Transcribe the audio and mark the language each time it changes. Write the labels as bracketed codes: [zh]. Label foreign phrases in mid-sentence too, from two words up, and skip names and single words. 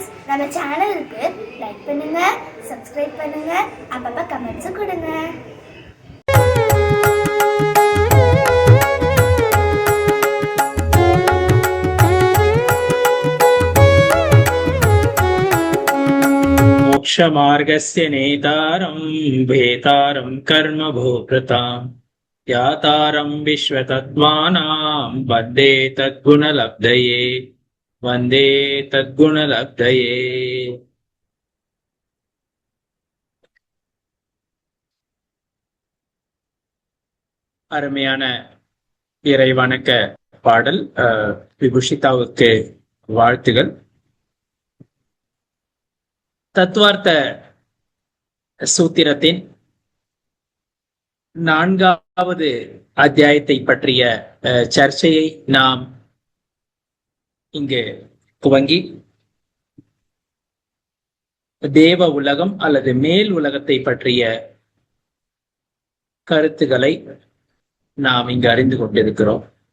[ta] நம்ம சேனலுக்கு லைக் பண்ணுங்க, சப்ஸ்கிரைப் பண்ணுங்க, அப்பப்ப கமெண்ட்ஸ் கொடுங்க. [sa] मोक्षमार्गस्य नेतारं भेतारं कर्मभोक्ताम् यातारं विश्वतत्त्वानां वन्दे तद्गुणलब्धये वन्दे तद्गुणलब्धये. [ta] அருமையான இறை வணக்க பாடல். விபுஷிதாவுக்கு வாழ்த்துகள். தத்துவார்த்த சூத்திரத்தின் 4வது அத்தியாயத்தை பற்றிய சர்ச்சையை நாம் இங்கு துவங்கி தேவ உலகம் அல்லது மேல் உலகத்தை பற்றிய கருத்துக்களை நாம் இங்கு அறிந்து கொண்டிருக்கிறோம்.